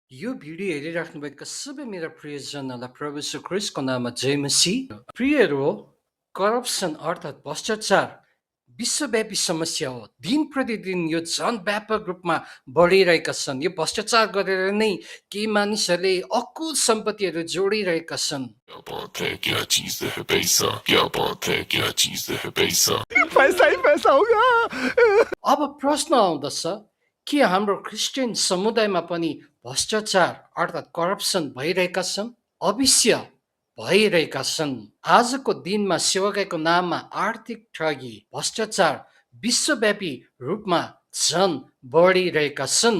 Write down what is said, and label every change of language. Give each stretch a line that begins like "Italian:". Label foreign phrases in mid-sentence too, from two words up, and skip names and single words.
Nepali: यो भिडियो हेरिराख्नुभएका सबै मेरा प्रियजनहरूलाई प्रभु यीशु ख्रीष्टको नाममा जय मसीह। प्रियहरू, करप्सन अर्थात् भ्रष्टाचार विश्वव्यापी समस्या हो। दिन प्रतिदिन यो झन व्यापक रूपमा बढिरहेका छन्। यो भ्रष्टाचार गरेर नै केही मानिसहरूले अकुल सम्पत्तिहरू जोडिरहेका छन्।
Hindi: क्या बात है, क्या चीज है पैसा, क्या बात है, क्या चीज है पैसा। पैसा ही पैसा होगा।
Nepali: अब प्रश्न आउँदछ, के हाम्रो क्रिस्चियन समुदायमा पनि भ्रष्टाचार अर्थात् करप्सन भइरहेका छन्? अवश्य भइरहेका छन्। आजको दिनमा सेवकाईको नाममा आर्थिक ठगी, भ्रष्टाचार विश्वव्यापी रूपमा झन बढिरहेका छन्।